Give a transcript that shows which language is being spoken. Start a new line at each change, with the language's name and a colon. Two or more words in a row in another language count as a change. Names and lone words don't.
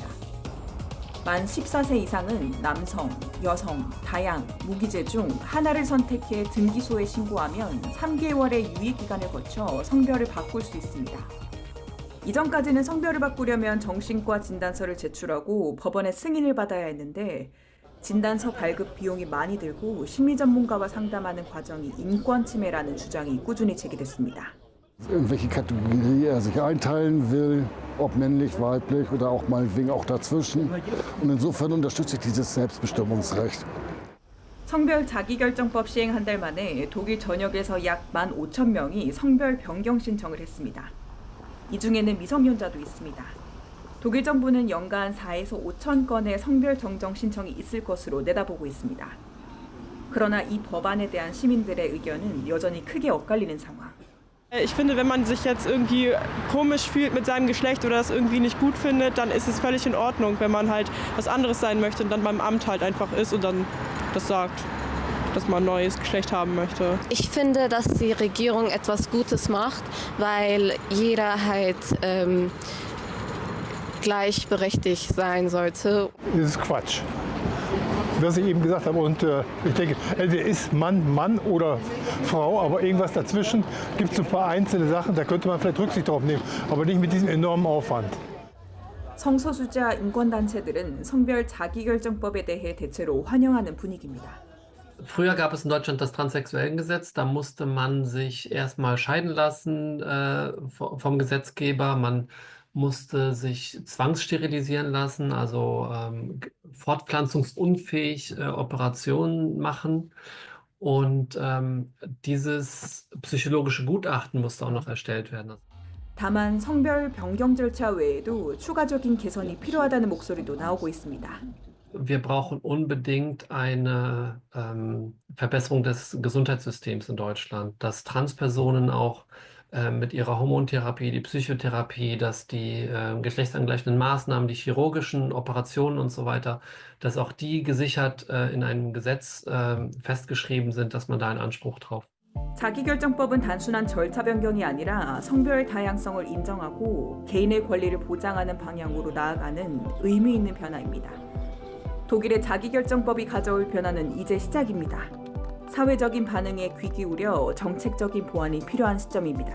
Korean: 만 14세 이상은 남성, 여성, 다양, 무기재 중 하나를 선택해 등기소에 신고하면 3개월의 유예 기간을 거쳐 성별을 바꿀 수 있습니다. 이전까지는 성별을 바꾸려면 정신과 진단서를 제출하고 법원의 승인을 받아야 했는데 진단서 발급 비용이 많이 들고 심리 전문가와 상담하는 과정이 인권 침해라는 주장이 꾸준히 제기됐습니다.
German: in welche Kategorie er sich einteilen will, ob männlich, weiblich oder auch meinetwegen auch dazwischen. Und insofern unterstütze ich dieses Selbstbestimmungsrecht.
Korean: 성별 자기결정법 시행 한 달 만에 독일 전역에서 약 15,000명이 성별 변경 신청을 했습니다. 이 중에는 미성년자도 있습니다. 독일 정부는 연간 4에서 5천 건의 성별 정정 신청이 있을 것으로 내다보고 있습니다. 그러나 이 법안에 대한 시민들의 의견은 여전히 크게 엇갈리는 상황.
German: Ich finde, wenn man sich jetzt irgendwie komisch fühlt mit seinem Geschlecht oder das irgendwie nicht gut findet, dann ist es völlig in Ordnung, wenn man halt was anderes sein möchte und dann beim Amt halt einfach ist und dann das sagt, dass man ein neues Geschlecht haben möchte. Ich finde, dass die Regierung etwas Gutes macht, weil jeder halt gleichberechtigt sein sollte. Das ist Quatsch. Was ich eben gesagt habe. Und ich denke, entweder ist Mann Mann oder Frau, aber irgendwas dazwischen gibt es ein paar einzelne Sachen, da könnte man vielleicht Rücksicht drauf nehmen, aber nicht mit diesem enormen Aufwand.
Korean: 성소수자 인권단체들은 성별 자기결정법에 대해 대체로 환영하는 분위기입니다.
German: Früher gab es in Deutschland das Transsexuellengesetz. Da musste man sich erstmal scheiden lassen vom Gesetzgeber. Man musste sich zwangssterilisieren lassen, also fortpflanzungsunfähig Operationen machen. Und dieses psychologische Gutachten musste auch noch erstellt werden.
Korean: 다만 성별 변경 절차 외에도 추가적인 개선이 필요하다는 목소리도 나오고 있습니다.
German: Wir brauchen unbedingt eine Verbesserung des Gesundheitssystems in Deutschland, dass Transpersonen auch mit ihrer Hormontherapie, die Psychotherapie, dass die geschlechtsangleichenden Maßnahmen, die chirurgischen Operationen und so weiter, dass auch die gesichert in einem Gesetz festgeschrieben sind, dass man da einen Anspruch drauf.
Korean: 자기결정법은 단순한 절차 변경이 아니라 성별 다양성을 인정하고 개인의 권리를 보장하는 방향으로 나아가는 의미 있는 변화입니다. 독일의 자기결정법이 가져올 변화는 이제 시작입니다. 사회적인 반응에 귀 기울여 정책적인 보완이 필요한 시점입니다.